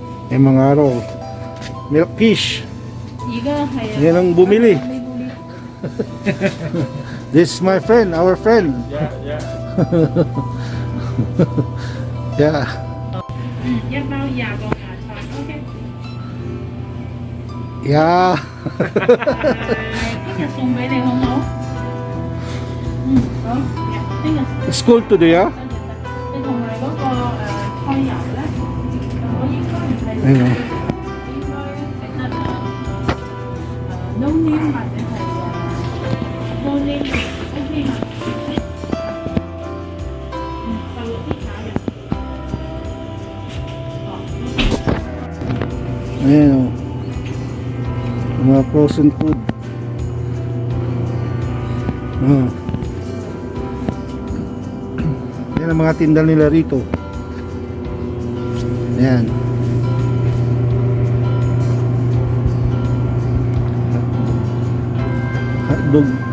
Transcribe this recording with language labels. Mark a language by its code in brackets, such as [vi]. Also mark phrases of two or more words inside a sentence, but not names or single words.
[tl] Yung mga araw. [en] Milk fish. [yue] 而家係啊， [tl] Yan ang bumili. [yue] 你會 [en] This is my friend, our friend. Yeah. [yue] 一包20個芽菜，OK。 [en] Yeah. [yue] 聽日送俾你好唔好？好，聽日。 [en] School today, ah? [yue] 你同埋嗰個菜油咧，我應該唔係， [tl] Ayun. [yue] 應該係得 [en] no name [yue] 或者係 [en] no name OK [yue] 嘛？就啲炒嘅。哦。 [tl] Ayan o. Mga [en] frozen food. [tl] Yan ang mga tinda nila rito. Ayan. Hotdog.